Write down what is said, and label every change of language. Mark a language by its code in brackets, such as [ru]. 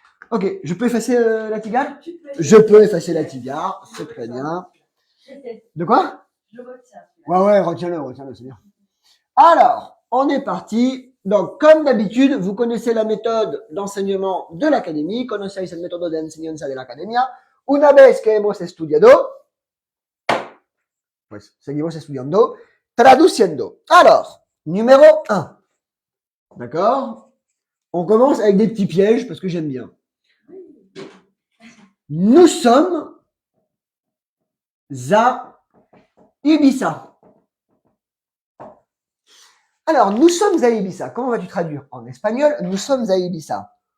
[fr] Ok, je peux effacer la tigare? Je peux effacer la tigare, c'est très bien. De quoi? Je retiens. Ouais, retiens-le, c'est bien. Alors, on est parti. Donc, comme d'habitude, vous connaissez la méthode d'enseignement de l'académie. [es] Conocéis el método de enseñanza de la academia. Una vez que hemos estudiado, pues seguimos estudiando, traduciendo. [fr] Alors, numéro 1. D'accord? On commence avec des petits pièges parce que j'aime bien. Nous sommes à Ibiza. Alors, nous sommes à Ibiza. Comment vas-tu traduire en espagnol? Nous sommes à Ibiza.